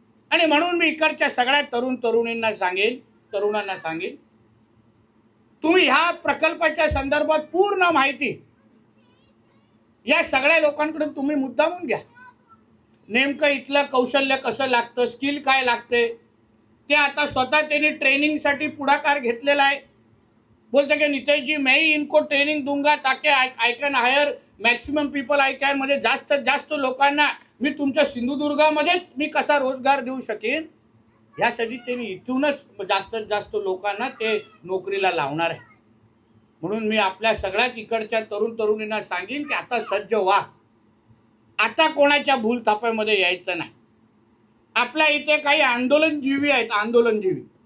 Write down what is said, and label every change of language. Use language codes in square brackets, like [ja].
[mr] आणि म्हणून मी इकडच्या सगळ्या तरुणांना सांगेन, तुम्ही ह्या प्रकल्पाच्या संदर्भात पूर्ण माहिती या सगळ्या लोकांकडून तुम्ही मुद्दामून घ्या. नेमकं इथलं कौशल्य कसं लागतं, स्किल काय लागते, ते आता स्वतः त्यांनी ट्रेनिंगसाठी पुढाकार घेतलेला आहे. बोलते की नितेश जी, [hi] मैं ही इनको ट्रेनिंग दूंगा ताकि [en] I can hire maximum people, I can, [mr] म्हणजे जास्त लोकांना मी तुमच्या सिंधुदुर्गामध्ये मी कसा रोजगार देऊ शकेन यासाठी त्यांनी इथूनच जास्तीत जास्त लोकांना ते नोकरीला लावणार आहे. म्हणून मी आपल्या सगळ्याच इकडच्या तरुण तरुणींना सांगेन की आता सज्ज व्हा. आता कोणाच्या भूलथापामध्ये यायचं नाही. आपल्या इथे काही आंदोलनजीवी आहेत, आंदोलनजीवी.